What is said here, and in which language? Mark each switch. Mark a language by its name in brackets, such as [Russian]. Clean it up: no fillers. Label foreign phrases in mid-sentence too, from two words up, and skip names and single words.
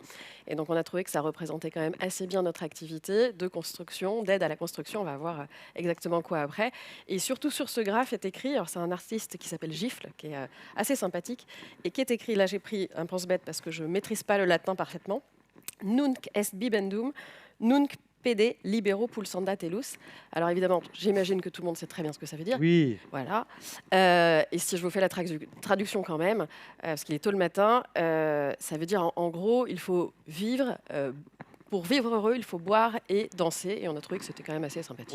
[French] Et donc on a trouvé que ça représentait quand même assez bien notre activité de construction, d'aide à la construction. On va voir exactement quoi après. Et surtout sur ce graphe est écrit, alors c'est un artiste qui s'appelle Gifle, qui est assez sympathique, et qui est écrit, là j'ai pris un pense-bête parce que je ne maîtrise pas le latin parfaitement, [Latin] Nunc est bibendum, nunc pede libero pulsanda tellus. [French] Alors évidemment, j'imagine que tout le monde sait très bien ce que ça veut dire. Oui, Voilà. Et si je vous fais la traduction quand même, parce qu'il est tôt le matin, ça veut dire en gros, il faut vivre. Pour vivre heureux, il faut boire et danser. Et on a trouvé que c'était quand même assez sympathique.